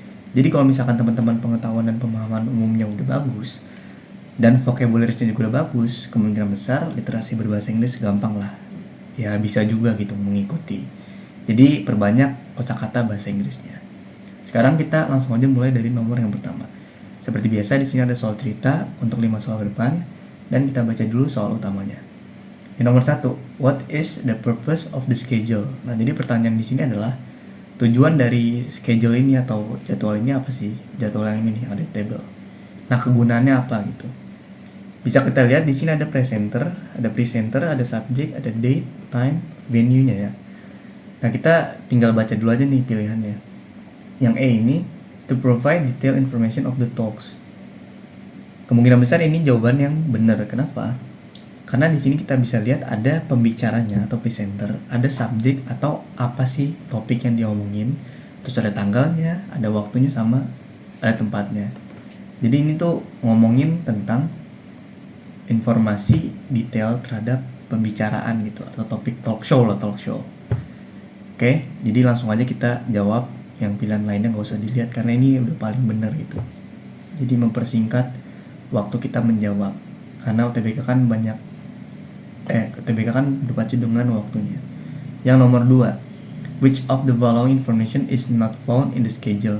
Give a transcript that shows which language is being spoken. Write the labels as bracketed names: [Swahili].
[Indonesian] Jadi kalau misalkan teman-teman pengetahuan dan pemahaman umumnya udah bagus dan vocabularisnya juga udah bagus, kemungkinan besar literasi berbahasa Inggris gampang lah. Ya bisa juga gitu mengikuti. Jadi perbanyak kosakata bahasa Inggrisnya. Sekarang kita langsung aja mulai dari nomor yang pertama. Seperti biasa di sini ada soal cerita untuk 5 soal ke depan dan kita baca dulu soal utamanya. Yang nomor 1, [English] what is the purpose of the schedule? [Indonesian] Nah, jadi pertanyaan di sini adalah tujuan dari schedule ini atau jadwal ini apa sih? Jadwal yang ini nih, ada table. Nah, kegunaannya apa gitu? Bisa kita lihat di sini ada presenter, ada subject, ada date, time, venue-nya ya. Nah, kita tinggal baca dulu aja nih pilihannya. Yang A ini [English] to provide detailed information of the talks. [Indonesian] Kemungkinan besar ini jawaban yang benar. Kenapa? Karena di sini kita bisa lihat ada pembicaranya atau presenter, ada subjek atau apa sih topik yang diomongin, terus ada tanggalnya, ada waktunya sama ada tempatnya. Jadi ini tuh ngomongin tentang informasi detail terhadap pembicaraan gitu atau topik talk show. Oke, jadi langsung aja kita jawab, yang pilihan lainnya nggak usah dilihat karena ini udah paling benar gitu. Jadi mempersingkat waktu kita menjawab karena UTBK kan berpacu dengan waktunya. Yang nomor 2, [English] which of the following information is not found in the schedule?